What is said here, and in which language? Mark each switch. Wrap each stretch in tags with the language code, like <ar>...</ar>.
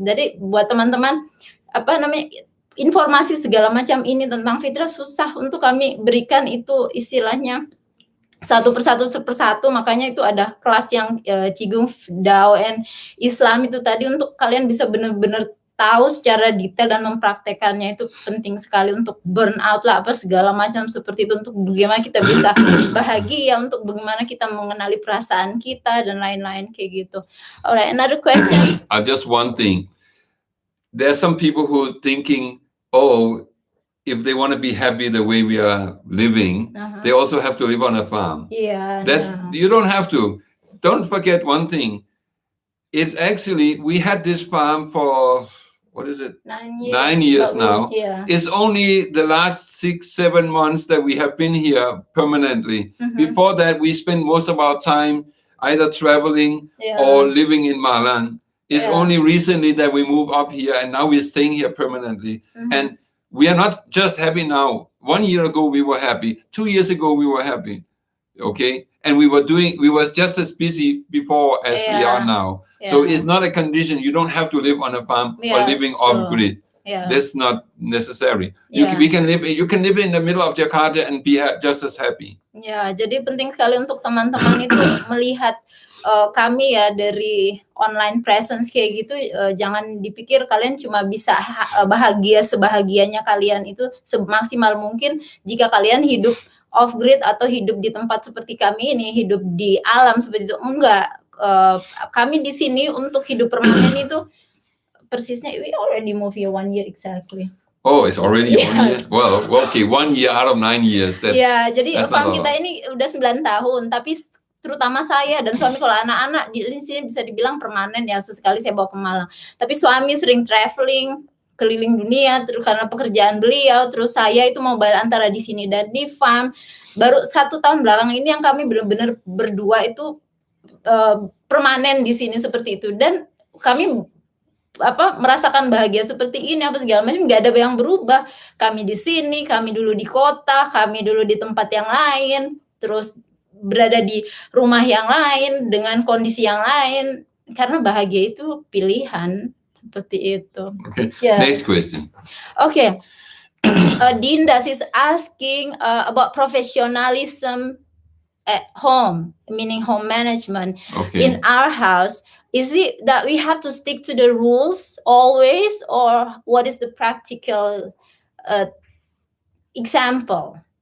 <id>Jadi buat teman-teman informasi segala macam ini tentang fitrah susah untuk kami berikan itu istilahnya satu persatu, makanya itu ada kelas yang Cigung Dao and Islam itu tadi untuk kalian bisa benar-benar tahu secara detail dan mempraktekannya. Itu penting sekali untuk burn out lah apa segala macam seperti itu, untuk bagaimana kita bisa bahagia, untuk bagaimana kita mengenali perasaan kita dan lain-lain kayak gitu.</id> <en>Alright, another question. Just one thing. There are some people who thinking, oh, if they want to be happy the way we are living, they also have to live on a farm. You don't have to. Don't forget one thing. It's actually, we had this farm for what is it? 9 years. 9 years But now. Yeah. It's only the last 6-7 months that we have been here permanently. Before that, we spent most of our time either traveling or living in Malang. It's only recently that we moved up here, and now we're staying here permanently. And we are not just happy now. 1 year ago, we were happy. 2 years ago, we were happy. Okay. And we were just as busy before as we are now. So it's not a condition. You don't have to live on a farm or living off grid. That's not necessary. You can live in the middle of Jakarta and be just as happy.</en> <id>Ya, jadi penting sekali untuk teman-teman itu melihat kami ya dari online presence kayak gitu. Jangan dipikir kalian cuma bisa bahagia sebahagianya kalian, itu semaksimal mungkin jika kalian hidup off grid atau hidup di tempat seperti kami ini, hidup di alam seperti itu. Enggak, kami di sini untuk hidup permanen itu persisnya.</id> <en>We already move here 1 year exactly. Oh, it's already 1 year. Well, okay, 1 year out of 9 years.</en> <id>Jadi farm kita ini udah 9 tahun, tapi terutama saya dan suami, kalau anak-anak di sini bisa dibilang permanen ya, sesekali saya bawa ke Malang. Tapi suami sering traveling keliling dunia terus karena pekerjaan beliau, terus saya itu mobile antara di sini dan di farm. Baru 1 tahun belakang ini yang kami benar-benar berdua itu permanen di sini seperti itu, dan kami merasakan bahagia seperti ini apa segala macam. Nggak ada yang berubah. Kami di sini, kami dulu di kota, kami dulu di tempat yang lain, terus berada di rumah yang lain dengan kondisi yang lain, karena bahagia itu pilihan seperti itu.</id> <en>Okay. Next question. Okay. Dinda is asking about professionalism at home, meaning home management. In our house, is it that we have to stick to the rules always, or what is the practical example?</en>